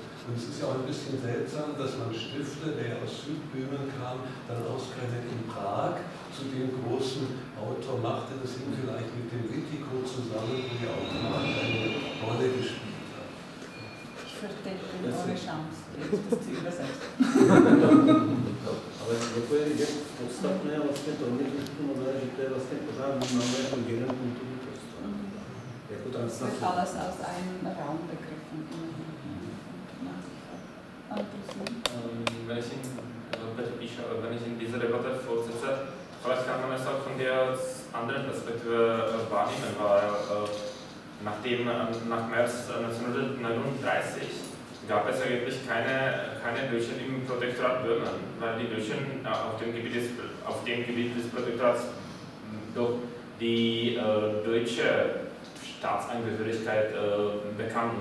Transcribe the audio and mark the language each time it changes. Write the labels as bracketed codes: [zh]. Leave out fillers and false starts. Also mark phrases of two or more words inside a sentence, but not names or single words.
[de] Und es ist ja auch ein bisschen seltsam, dass man Stifter, der ja aus Südböhmen kam, dann ausgerechnet in Prag zu dem großen Autor machte. Das hing vielleicht mit dem Wittico zusammen, wo ja auch eine Rolle gespielt hat. Ich verstehe eure Chance, das zu übersetzen. [cs] Ale jako je podstatné vlastně pro mě trošku nové, že to je vlastně pořád vnímáme jako jeden kulturní prostor. Jako transnacionální. [de] Alles als ein Raum begriffen. Wenn ich in dieser Debatte fortsetze, vielleicht kann man es auch von der anderen Perspektive wahrnehmen, weil nach März 1939 gab es eigentlich keine Deutschen im Protektorat Böhmen, weil die Deutschen auf dem Gebiet des Protektorats doch die deutsche Staatsangehörigkeit bekamen.